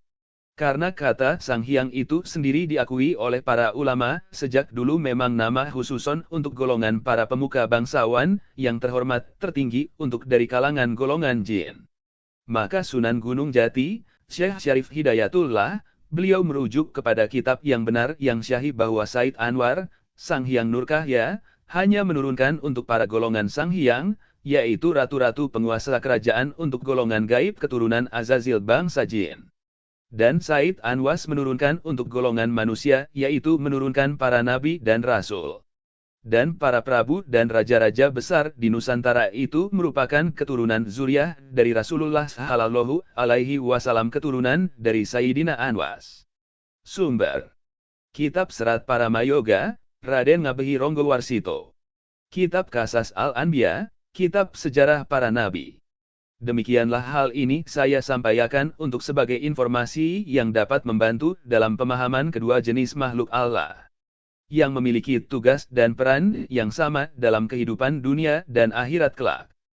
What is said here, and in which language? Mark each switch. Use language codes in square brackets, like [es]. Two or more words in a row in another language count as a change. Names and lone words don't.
[id] Karena kata Sang Hyang itu sendiri diakui oleh para ulama sejak dulu memang nama khususon untuk golongan para pemuka bangsawan yang terhormat tertinggi untuk dari kalangan golongan jin. Maka Sunan Gunung Jati, Syekh Syarif Hidayatullah, beliau merujuk kepada kitab yang benar yang syahih bahwa Said Anwar, Sang Hyang Nurkahya, hanya menurunkan untuk para golongan Sang Hyang, yaitu ratu-ratu penguasa kerajaan untuk golongan gaib keturunan Azazil bangsa jin. Dan Said Anwas menurunkan untuk golongan manusia, yaitu menurunkan para nabi dan rasul. Dan para prabu dan raja-raja besar di Nusantara itu merupakan keturunan zuriyah dari Rasulullah [ar] صلى الله عليه وسلم, [id] keturunan dari Sayyidina Anwas. Sumber: Kitab Serat Paramayoga, Raden Ngabehi Ronggowarsito. Kitab Qasas Al-Anbiya, Kitab Sejarah Para Nabi. Demikianlah hal ini saya sampaikan untuk sebagai informasi yang dapat membantu dalam pemahaman kedua jenis makhluk Allah yang memiliki tugas dan peran yang sama dalam kehidupan dunia dan akhirat kelak.